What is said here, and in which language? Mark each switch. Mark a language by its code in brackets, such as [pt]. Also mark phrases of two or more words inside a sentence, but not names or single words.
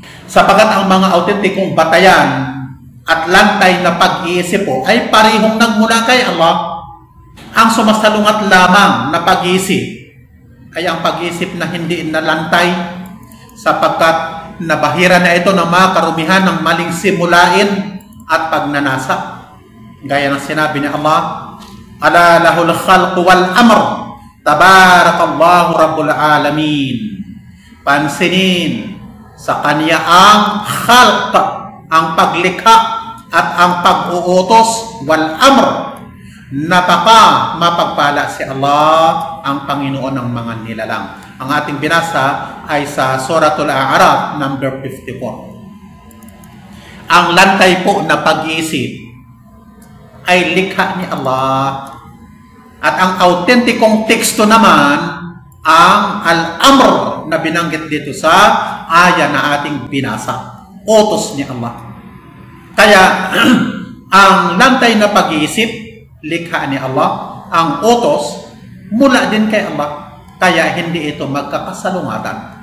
[tl] Sapagkat ang mga autentikong batayan at lantay na pag-iisip po ay parehong nagmula kay Allah. Ang sumasalungat lamang na pag-iisip ay ang pag-iisip na hindi nalantay sapagkat nabahira na ito ng mga karumihan ng maling simulain at pagnanasa. Gaya ng sinabi ni Allah, [ar] ألا له الخلق والأمر تبارك الله رب العالمين. [tl] Pansinin, sa kanya ang khalq, ang paglikha at ang pag-uutos, [ar] والأمر, [tl] napaka mapagpala si Allah, ang Panginoon ng mga nilalang. Ang ating binasa ay sa Suratul A'raf number 54. Ang lantay po na pag-iisip ay likha ni Allah. At ang autentikong teksto naman ang al-amr na binanggit dito sa aya na ating binasa. Utos ni Allah. Kaya ang lantay na pag-iisip, likha ni Allah. Ang utos, mula din kay Allah. Kaya hindi ito magkakasalungatan.